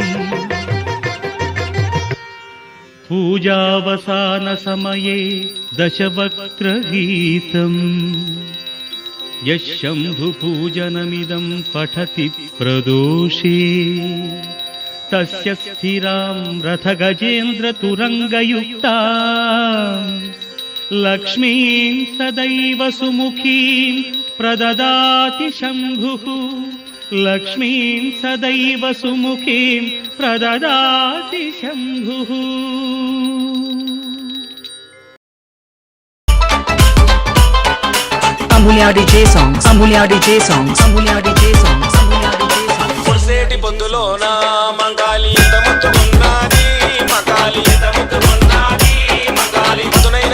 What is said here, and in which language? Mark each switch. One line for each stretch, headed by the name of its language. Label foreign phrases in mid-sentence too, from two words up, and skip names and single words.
Sanskrit: पूजावसानसमये दशवक्त्रगीतम् यः शम्भुपूजनमिदं पठति प्रदोषे तस्य स्थिरां रथगजेन्द्रतुरङ्गयुक्ता लक्ष्मीं सदैव सुमुखीं प्रददाति शम्भुः लक्ष्मीं सदैव सुमुखीं प्रददाति शम्भुः
English: Amulya DJ songs, Amulya DJ songs, Amulya DJ songs, Amulya DJ songs.
Telugu: పొడిసేటి పొద్దులోన మంగాలి ఎంత ముద్దుకున్నది మంగాలి ఎంత ముద్దుకున్నది మంగాలి మధునైన